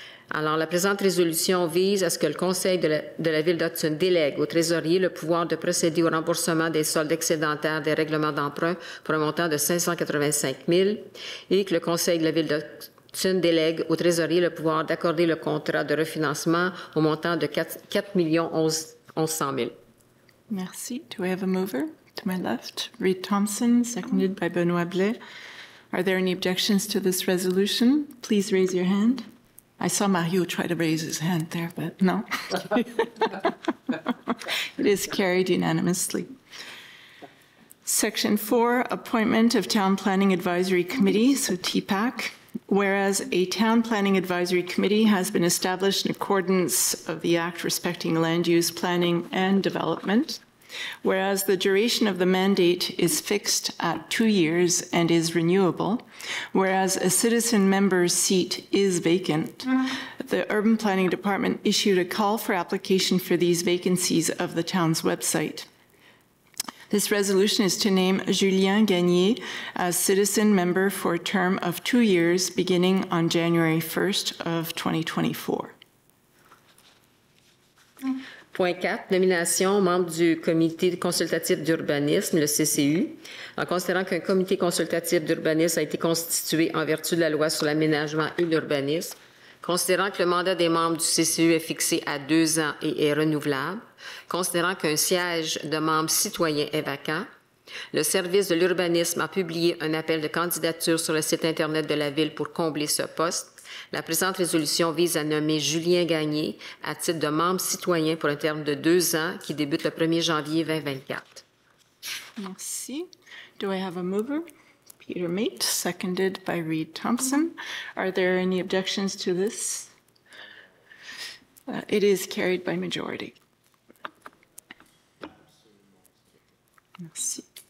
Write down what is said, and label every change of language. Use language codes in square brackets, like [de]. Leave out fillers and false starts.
[fr] Alors, la présente résolution vise à ce que le Conseil de la Ville d'Hudson délègue au trésorier le pouvoir de procéder au remboursement des soldes excédentaires des règlements d'emprunt pour un montant de 585 000 et que le Conseil de la Ville d'Hudson délègue au trésorier le pouvoir d'accorder le contrat de refinancement au montant de 4 111 000. Merci. [en] Do I have a mover? To my left, Reed Thompson, seconded by Benoit Blais. Are there any objections to this resolution? Please raise your hand. I saw Mario try to raise his hand there, but no. It is carried unanimously. Section 4, Appointment of Town Planning Advisory Committee, so TPAC. Whereas a Town Planning Advisory Committee has been established in accordance of the Act respecting land use, planning, and development. Whereas the duration of the mandate is fixed at 2 years and is renewable, whereas a citizen member's seat is vacant, the Urban Planning Department issued a call for application for these vacancies of the town's website. This resolution is to name Julien Gagné as citizen member for a term of 2 years beginning on January 1st of 2024. [fr] Point 4, nomination membre du comité consultatif d'urbanisme, le CCU. En considérant qu'un comité consultatif d'urbanisme a été constitué en vertu de la loi sur l'aménagement et l'urbanisme, considérant que le mandat des membres du CCU est fixé à 2 ans et est renouvelable, considérant qu'un siège de membre citoyen est vacant, le service de l'urbanisme a publié un appel de candidature sur le site Internet de la Ville pour combler ce poste. La présente résolution vise à nommer Julien Gagné à titre de membre citoyen pour un terme de 2 ans qui débute le 1er janvier 2024. Merci. [en] Do I have a mover? Peter Mate, seconded by Reed Thompson. Are there any objections to this? It is carried by majority. [fr] Merci.